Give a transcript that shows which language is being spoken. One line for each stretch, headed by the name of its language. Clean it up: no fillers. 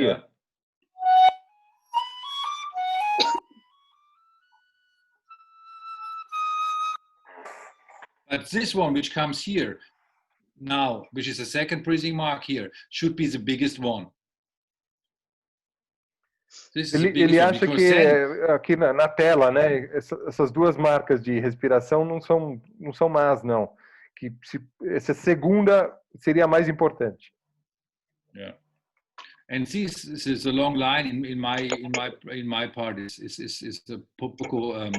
English: Yeah. But this one, which comes here now, which is the second breathing mark here, should be the biggest one.
Portuguese: Ele acha que aqui na tela, né, essas duas marcas de respiração não são más, não. Que essa segunda seria a mais importante.
English: Yeah, and this is a long line in my part is the poco